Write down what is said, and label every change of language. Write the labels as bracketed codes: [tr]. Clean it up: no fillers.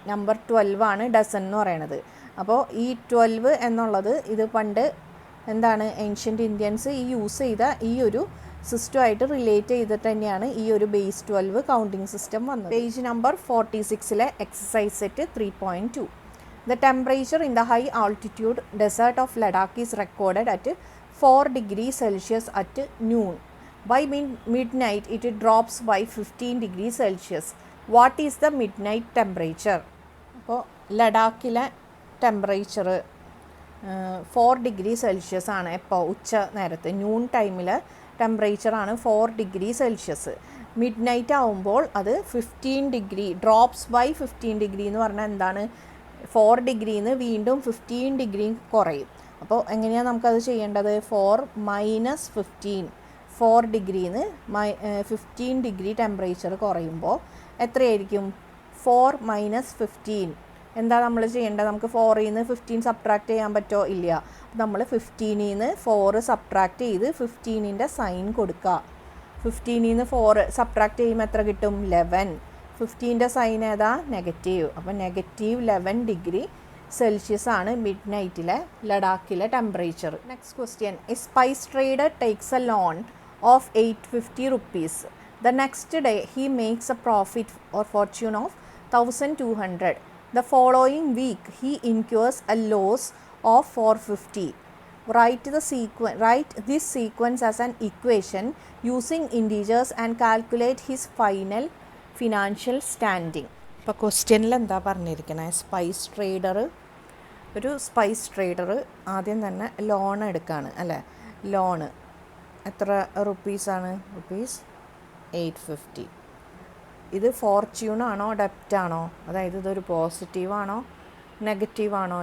[ml] Number 12 ആണ് dozen എന്ന് പറയണത്. അപ്പോൾ ഈ 12 എന്നുള്ളത് ഇത് പണ്ട് എന്താണ് ഏൻഷ്യൻ്റ് ഇന്ത്യൻസ് യൂസ് ചെയ്ത ഈ ഒരു സിസ്റ്റമായിട്ട് റിലേറ്റ് ചെയ്തിട്ട് തന്നെയാണ് ഈ ഒരു ബേസ് 12 കൗണ്ടിങ് സിസ്റ്റം വന്നത്. [en] Page number 46 exercise set 3.2. The temperature in the high altitude desert of Ladakh is recorded at 4 degrees Celsius at noon. By midnight it drops by 15 degrees Celsius. What is the midnight temperature? [ml] അപ്പോൾ ലഡാക്കിലെ temperature 4 degrees Celsius ആണ്. എപ്പോൾ? ഉച്ച നേരത്ത്, noon ടൈമിൽ ടെമ്പറേച്ചറാണ് 4 degrees Celsius. Mid night ആവുമ്പോൾ അത് 15 degree [en] drops by 15 degree [ml] എന്ന് പറഞ്ഞാൽ എന്താണ്? 4 ഡിഗ്രിന്ന് വീണ്ടും 15 degree കുറയും. അപ്പോൾ എങ്ങനെയാണ് നമുക്കത് ചെയ്യേണ്ടത്? 4 - 15, 4 ഡിഗ്രിന്ന് 15 degree ടെമ്പറേച്ചർ കുറയുമ്പോൾ എത്രയായിരിക്കും? 4 - 15. എന്താ നമ്മൾ ചെയ്യേണ്ടത്? നമുക്ക് 4ൽ നിന്ന് 15 സബ്ട്രാക്ട് ചെയ്യാൻ പറ്റുമോ? ഇല്ല. നമ്മൾ 15ൽ നിന്ന് 4 സബ്ട്രാക്ട് ചെയ്ത് 15ൻ്റെ സൈൻ കൊടുക്കുക. 15ൽ നിന്ന് 4 സബ്ട്രാക്ട് ചെയ്യുമ്പോൾ എത്ര കിട്ടും? 11. 15ൻ്റെ സൈൻ ഏതാ? നെഗറ്റീവ്. അപ്പോൾ -11 degree Celsius ആണ് മിഡ് നൈറ്റിലെ ലഡാക്കിലെ temperature. [en] Next question. A spice trader takes a loan of 850 rupees. The next day he makes a profit or fortune of 1200. The following week he incurs a loss of 450. Write this sequence as an equation using integers and calculate his final financial standing. [ml] ഇപ്പോൾ ക്വസ്റ്റ്യനിൽ എന്താ പറഞ്ഞിരിക്കുന്നത്? ഒരു spice trader ആദ്യം തന്നെ loan എടുക്കുകയാണ് അല്ലേ? Loan എത്ര റുപ്പീസാണ്? ₹850. ഇത് ഫോർച്യൂണാണോ ഡെപ്റ്റാണോ? അതായത് ഇതൊരു പോസിറ്റീവാണോ നെഗറ്റീവാണോ?